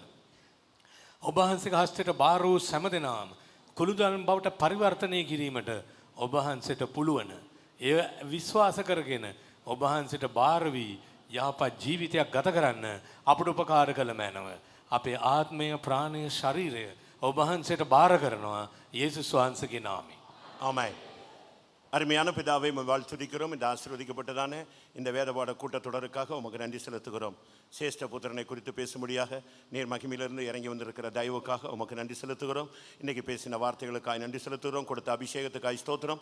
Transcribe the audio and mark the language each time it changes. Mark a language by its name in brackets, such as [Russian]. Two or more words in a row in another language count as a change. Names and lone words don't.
[Sinhala] ඔබ වහන්සේගේ හස්තයට බාර වූ හැම දෙනාම කුළුඳුලන් බවට පරිවර්තනය කිරීමට ඔබ වහන්සේට පුළුවන්. එය විශ්වාස කරගෙන ඔබ වහන්සේට බාර වී යහපත් ජීවිතයක් ගත කරන්න අපට උපකාර කළ මැනව. අපේ ආත්මය, ප්‍රාණය, ශරීරය ඔබ වහන්සේට බාර කරනවා යේසුස් වහන්සේගේ නාමයෙන්. [Tamil] ஆமாம். அருமையான பிதாவை உம்மை வாழ்த்துதிக்கிறோம். இந்த ஆசீர்வதிக்கப்பட்டதான இந்த வேத பாட கூட்டத்தொடருக்காக உமக்கு நன்றி செலுத்துகிறோம். சேஷ்ட புத்திரனை குறித்து பேசும்படியாக நீர் மகிமையிலிருந்து இறங்கி வந்திருக்கிற தயவுக்காக உமக்கு நன்றி செலுத்துகிறோம். இன்றைக்கி பேசின வார்த்தைகளுக்காக நன்றி செலுத்துகிறோம். கொடுத்த அபிஷேகத்துக்காய் ஸ்தோத்திரம்.